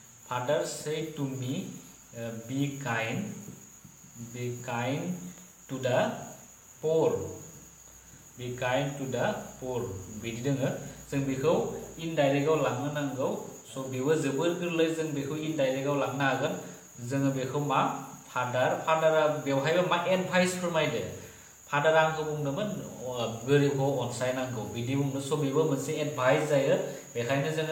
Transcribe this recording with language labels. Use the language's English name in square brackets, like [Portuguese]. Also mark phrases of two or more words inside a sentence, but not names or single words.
[English] father said to me be kind to the poor, be kind to the poor [Bodo] बिदि दोङो जों बेखौ इनडाइरेक्टआव लांनो नांगौ सो बेबो जोबोर गोरलै जों बेखौ इनडाइरेक्टआव लांनो हागोन जोङो बेखौ मा फादारा बेवहायबो मा एडभाइस फोरमायदो फादारा आंखौ बुंदोंमोन गोरिबखौ अनसायनांगौ बिदि बुंदो सो बेबो मोनसे एडभाइस जायो बेखायनो जोङो